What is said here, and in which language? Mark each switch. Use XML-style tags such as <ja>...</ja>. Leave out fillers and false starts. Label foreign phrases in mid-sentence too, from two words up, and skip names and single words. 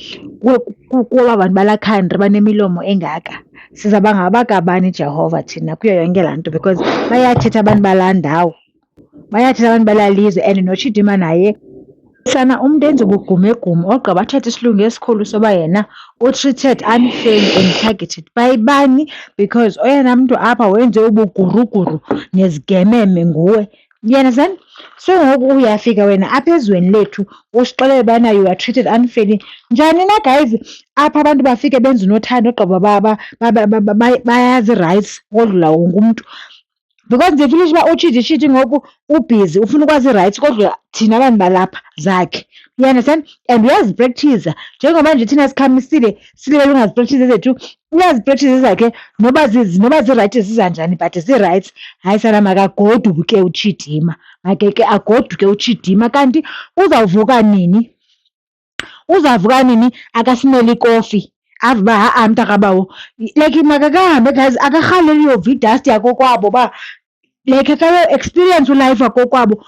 <xh>kuba bantu balaa country banemilomo engaka sizawuba ngabakabani Jehova thina kuyo yonke laa nto because bayathetha abantu balaa ndawo bayathetha abantu balaa lizwe and noChidima naye sana umntu enza ubugumegume ogqiba athethe isilungu esikhulu soba yena u-</xh> <en>treated unfairly and targeted by</en> <xh>bani because oyena mntu apha wenze ubuguruguru nezigememe nguwe.</xh> <en>You understand?</en> <xh>So ngoku uyafika wena apha ezweni lethu usixelele bana</xh> <en>you are treated unfairly.</en> <xh>Njani na guys apha abantu bafike benza unothanda ogqiba bayazi rights kodlula wonke umntu because ndifilish uba utshiti ngoku ubhizi ufuna ukwazi i-rights kodwa thina abantu balapha zakhe.</xh> <en>You understand?</en> <xh>And uyaziprekthiza njengoba nje thina sikhamisile silele ungaziprekthizi zethu uyaziprekthiza zakhe noba zii-right zizanjani but zii-rights. Hayi sana makagoduke uChidima makeke agoduke uChidima kanti uzawuvuka nini? Uzavuka nini akasimele ikofi ava uba ha-a mntakabawo like makakahambe guys akarhaleli yova idasti yakokwabo uba like akayo-experience ulife wakokwabo.</xh>